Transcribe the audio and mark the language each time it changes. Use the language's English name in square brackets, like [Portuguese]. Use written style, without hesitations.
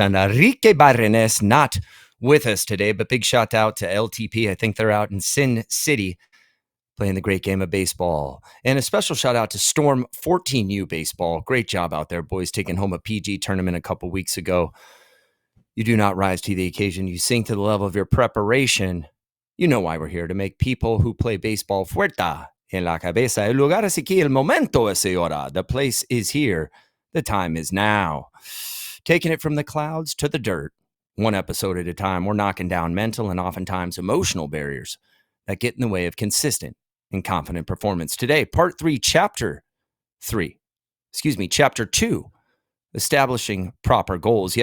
[English] And Enrique Barrenes not with us today, but big shout out to LTP. I think they're out in Sin City playing the great game of baseball. And a special shout out to Storm 14U Baseball. Great job out there, boys, taking home a PG tournament a couple weeks ago. You do not rise to the occasion. You sink to the level of your preparation. You know why we're here, to make people who play baseball [Spanish] fuerta en la cabeza. El lugar es aquí, el momento es ahora. [English] The place is here. The time is now. Taking it from the clouds to the dirt, one episode at a time, we're knocking down mental and oftentimes emotional barriers that get in the way of consistent and confident performance. Today, part 3, chapter 2, establishing proper goals.